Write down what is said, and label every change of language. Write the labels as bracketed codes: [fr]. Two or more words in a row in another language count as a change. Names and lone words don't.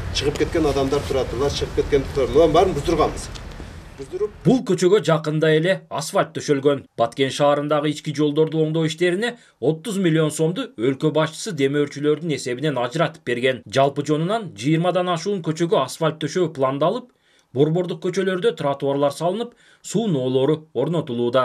[ky] Чыгып кеткен адамдар турадылар, чыгып кеткен турадылар. Мундан баарын буздурганбыз. Бул көчөгө жакында эле асфальт төшөлгөн. Баткен шаарындагы ички жолдорду оңдоо иштерине 30 миллион сомду өлкө башчысы демөөрчүлөрдүн эсебинен ажыратып берген. Жалпы жонунан 20дан ашуун көчөгө асфальт төшөө пландалып, борбордук көчөлөрдө тротуарлар салынып, суу ноолору орнотулууда.